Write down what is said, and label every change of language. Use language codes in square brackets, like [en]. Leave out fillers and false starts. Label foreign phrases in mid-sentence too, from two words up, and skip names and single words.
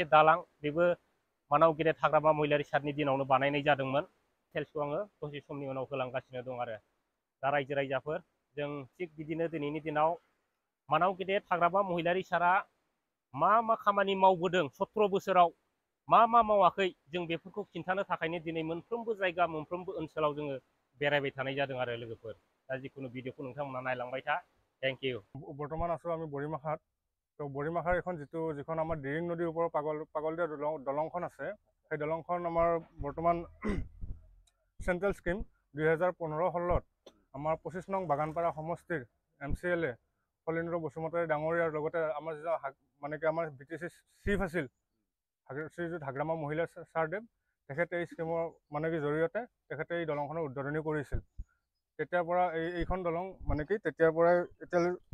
[brx] दालां बेबो मानाव गेदेर हाग्रामा महिलारि सारनि दिनावनो बानायनाय जादोंमोन डिटेल्सखौ आङो दसे समनि उनाव होलांगासिनो दं आरो दा रायजो राजाफोर जों थिग बिदिनो दिनैनि दिनाव मानाव गेदेर हाग्रामा महिलारि सारा मा मा खामानि मावबोदों 17 बोसोराव मा मा मावाखै जों बेफोरखौ खिन्थानो थाखायनो दिनै मोनफ्रोमबो जायगा मोनफ्रोमबो ओनसोलाव जोङो बेरायबाय थानाय जादों आरो लोगोफोर दा जिखुनु भिडिअखौ नोंथांमोना नायलांबाय था [en] thank you [as] বৰ্তমান আছোঁ আমি বৰিমাখাত তো বৰিমাখাৰ যিখন আমাৰ দিৰিং নদীৰ ওপৰত পাগলদিয়া দলংখন আছে সেই দলংখন আমাৰ বৰ্তমান চেণ্ট্ৰেল স্কিম 2015-16 আমাৰ 25 নং বাগানপাৰা সমষ্টিৰ MCLA ফলেন্দ্ৰ বসুমতাৰী ডাঙৰীয়াৰ লগতে আমাৰ যিজন মানে কি আমাৰ BTC চিফ আছিল শ্ৰীযুত হাগ্ৰামা মহিলা ছাৰদেৱ তেখেতে এই স্কিমৰ মানে কি জৰিয়তে তেখেতে এই দলংখনৰ উদ্বোধনী কৰিছিল তেতিয়াৰ পৰা এইখন দলং মানে কি তেতিয়াৰ পৰাই এতিয়ালৈ